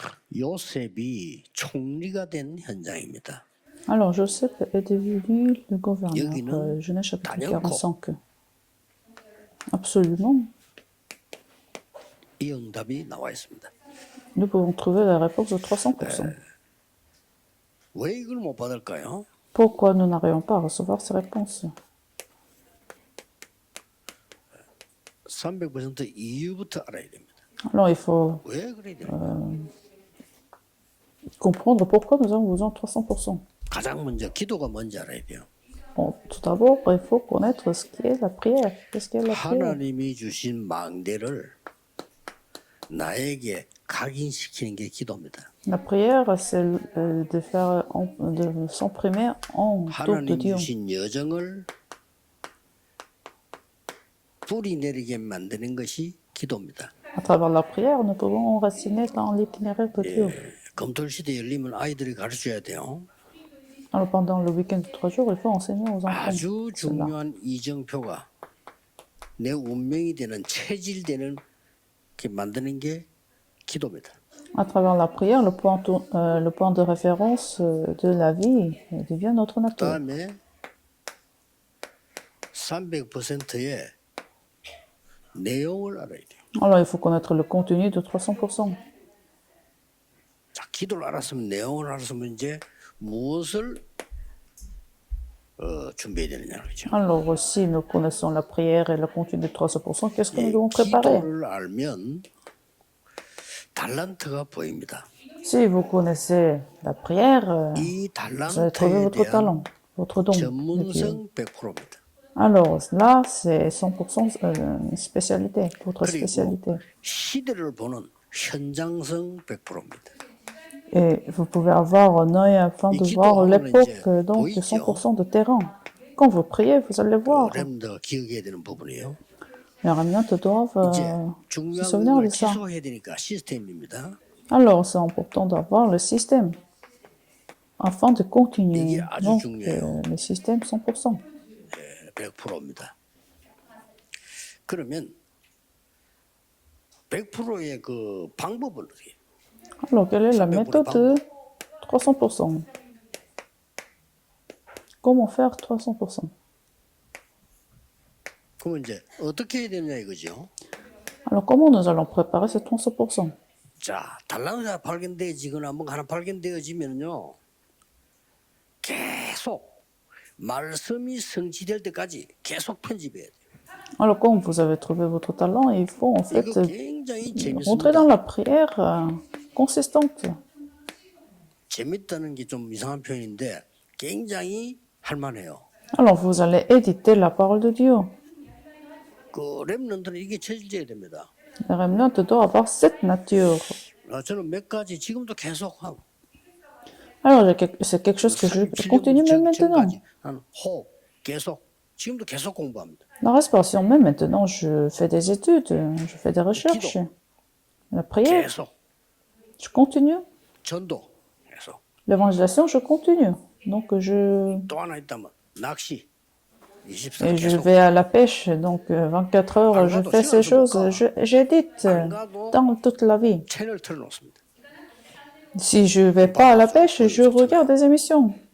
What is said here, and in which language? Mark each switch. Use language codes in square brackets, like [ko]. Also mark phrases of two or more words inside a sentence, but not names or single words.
[ko] 요셉이 총리가 된 현장입니다. [fr] Alors, Joseph est devenu le gouverneur. [ko] 여기는 [fr] Genèse chapitre [ko] 단연코 [fr] 45. Absolument. [ko] 이 응답이 나와 있습니다. [fr] Nous pouvons trouver la réponse de 300%. [ko] 왜 이걸 못 받을까요? [fr] Pourquoi nous n'arrivons pas à recevoir ces réponses? [ko] 300% 이유부터 알아야 됩니다. [fr] Alors, il faut [ko] 왜 그래야 되는가? [fr] comprendre pourquoi nous avons besoin de 300%. [ko] 가장 먼저 기도가 뭔지 알아야 돼요. [fr] Bon, tout d'abord, il faut connaître ce qu'est la prière. Qu'est-ce qu'est la prière? [ko] 하나님이 주신 망대를 나에게 각인시키는 게 기도입니다. [fr] La prière, c'est de s'imprimer en dehors de [ko] 하나님 [fr] Dieu. [ko] 주신 여정을 뿌리 내리게 만드는 것이 기도입니다. [fr] À travers la prière, nous pouvons enraciner dans l'itinéraire de Dieu. [ko] 검토시대 열리면 아이들이 가르쳐야 돼요. [fr] Alors, pendant le week-end de 3 jours, il faut enseigner aux enfants. [ko] 아주 [fr] cela. [ko] 중요한 이정표가 내 운명이 되는 체질되는 게 만드는 게 기도입니다. [fr] À travers la prière, le point de référence de la vie devient notre nature. [ko] 그다음에 300%의 내용을 알아야 돼요. [fr] Alors, il faut connaître le contenu de 300%. [ko] 자, 기도를 알았으면 내용을 알았으면 이제 무엇을 준비해야 되느냐 그죠? [fr] Alors, si nous connaissons la prière et le contenu de 300%, qu'est-ce que nous devons préparer? [ko] 기도를 알면 달란트가 보입니다. [fr] Si vous connaissez la prière, [ko] 이 [fr] vous allez trouver [ko] 달란트에 [fr] votre [ko] 대한 [fr] talent, votre don de Dieu. [ko] 전문성 100%입니다. [fr] Alors, là, c'est 100% spécialité, votre [ko] 그리고 [fr] spécialité. [ko] 시대를 보는 현장성 100%입니다. [fr] Et vous pouvez avoir un œil afin de voir l'époque, donc 100% de terrain. Quand vous priez, vous allez voir. [ko] 렘더 기억해야 되는 부분이에요. [fr] Les ramènes doivent [ko] 이제 [fr] se [ko] 중요한 [fr] souvenir [ko] 걸 [fr] de ça. [ko] 기소해야 되니까 시스템입니다. [fr] Alors, c'est important d'avoir le système afin de continuer. [ko] 이게 아주 [fr] Donc, [ko] 중요해요. [fr] le système 100%. [ko] 100%입니다. 그러면 100%의 그 방법을 어떻게? [fr] Alors, quelle est la méthode de 300%? Comment faire 300%? [ko] 그러면 이제 어떻게 해야 되느냐 이거죠. [fr] Alors, comment nous allons préparer ce 300%? [ko] 자, 달란트가 발견되어지거나 뭔가 하나 발견되어지면요, 계속 말씀이 성취될 때까지 계속 편집해야 돼요. [fr] Alors, quand vous avez trouvé votre talent, il faut en fait [ko] 이거 굉장히 [fr] rentrer dans [ko] 재밌습니다. [fr] la prière consistante. [ko] 재밌다는 게 좀 이상한 표현인데 굉장히 할만해요. [fr] Alors, vous allez éditer la parole de Dieu. [ko] 그 렘넌트는 이게 체질돼야 됩니다. [fr] Le remnant doit avoir cette nature. [ko] 저는 몇 가지 지금도 계속 하고 [fr] Alors, c'est quelque chose que je continue même maintenant. [ko] 한 호흡 계속 지금도 계속 공부합니다. [fr] La respiration, même maintenant, je fais des études, je fais des recherches. La prière, [ko] 계속 [fr] je continue. [ko] 전도 계속 [fr] L'évangélisation, je continue. Donc, [ko] 또 하나 있다면 낚시 [fr] et 24 je [ko] 계속 [fr] vais à la pêche. Donc, 24 heures, je fais ces choses. J'édite dans toute la vie. [ko] 채널 틀어놓습니다. [fr] Si je vais pas à la pêche, je regarde des émissions.